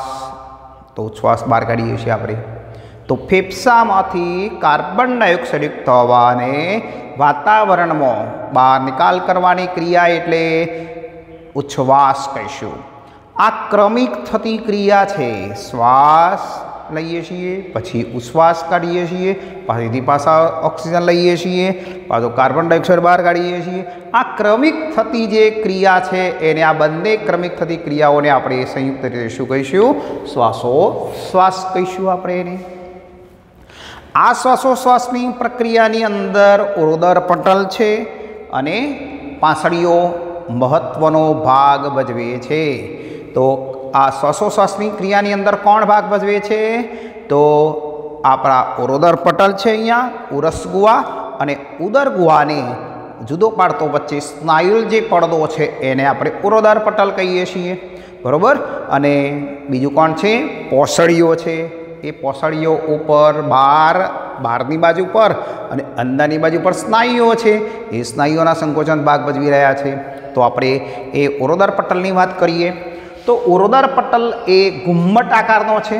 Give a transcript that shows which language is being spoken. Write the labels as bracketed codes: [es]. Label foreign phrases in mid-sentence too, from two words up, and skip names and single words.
[gu] તો ઉચ્છ્વાસ બહાર કાઢીએ છીએ આપણે. તો ફેફસામાંથી [en] carbon dioxide [gu] યુક્ત હવાને વાતાવરણ મેં બહાર નિકાલ કરવાની ક્રિયા એટલે ઉચ્છ્વાસ કહીશું। આ ક્રમિક થતી ક્રિયા છે. શ્વાસ લઈએ છીએ પછી ઉચ્છ્વાસ કાઢીએ છીએ પાછીથી પાછા ઑક્સિજન લઈએ છીએ પાછો [en] carbon dioxide [gu] બહાર કાઢીએ છીએ। આ ક્રમિક થતી જે ક્રિયા છે એને આ બંને ક્રમિક થતી ક્રિયાઓને આપણે સંયુક્ત રીતે શું કહીશું શ્વાસોશ્વાસ કહીશું આપણે એને। આ શ્વાસોશ્વાસની પ્રક્રિયાની અંદર ઉદર પટલ છે અને પાસળીઓ મહત્વનો ભાગ ભજવે છે। તો આ શ્વાસોશ્વાસની ક્રિયાની અંદર કોણ ભાગ ભજવે છે તો આપણા ઉદર પટલ છે। અહીંયા ઉરસગુહા અને ઉદરગુહાને જુદો પાડતો વચ્ચે સ્નાયુ જે પડદો છે એને આપણે ઉદર પટલ કહીએ છીએ બરોબર। અને બીજું કોણ છે પોસળીઓ છે। એ પોસળીઓ ઉપર બહારની બાજૂ પર અને અંદરની બાજૂ પર સ્નાયુઓ છે। એ સ્નાયુઓના સંકોચન ભાગ ભજવી રહ્યા છે. તો આપણે એ ઉદર પટલની વાત કરીએ તો ઉદર પટલ એ ઘુમ્મટ આકારનો છે।